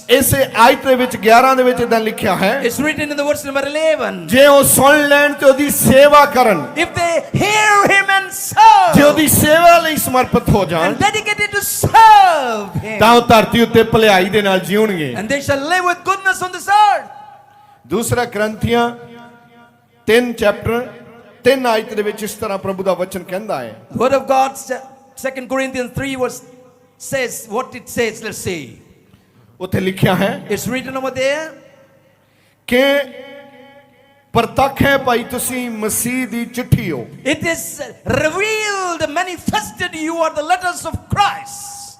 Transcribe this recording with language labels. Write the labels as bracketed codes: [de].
[pa] ਇਸੇ ਆਇਤ ਦੇ ਵਿੱਚ 11 ਦੇ ਵਿੱਚ ਇਦਾਂ ਲਿਖਿਆ ਹੈ [en] it's written in the verse number 11, [pa] ਜੇ ਉਹ ਸੁਣ ਲੈਣ ਤੇ ਉਹਦੀ ਸੇਵਾ ਕਰਨ [en] if they hear him and serve, [pa] ਜੇ ਉਹਦੀ ਸੇਵਾ ਲਈ ਸਮਰਪਿਤ ਹੋ ਜਾਣ [en] and dedicated to serve him, [pa] ਤਾਂ ਉਹ ਧਰਤੀ ਉੱਤੇ ਭਲਾਈ ਦੇ ਨਾਲ ਜੀਉਣਗੇ [en] and they shall live with goodness on this earth. [pa] ਦੂਸਰਾ ਕਰੰਥੀਆਂ 3 ਚੈਪਟਰ 3 ਆਇਤ ਦੇ ਵਿੱਚ ਇਸ ਤਰ੍ਹਾਂ ਪ੍ਰਭੂ ਦਾ ਵਚਨ ਕਹਿੰਦਾ ਹੈ [en] The word of God, 2 Corinthians 3 verse says what it says. Let's see. [pa] ਉੱਥੇ ਲਿਖਿਆ ਹੈ [en] It's written over there. [pa] ਕਿ ਪ੍ਰਤੱਖ ਹੈ ਭਾਈ ਤੁਸੀਂ ਮਸੀਹ ਦੀ ਚਿੱਠੀ ਹੋ। [en] It is revealed, manifested, you are the letters of Christ.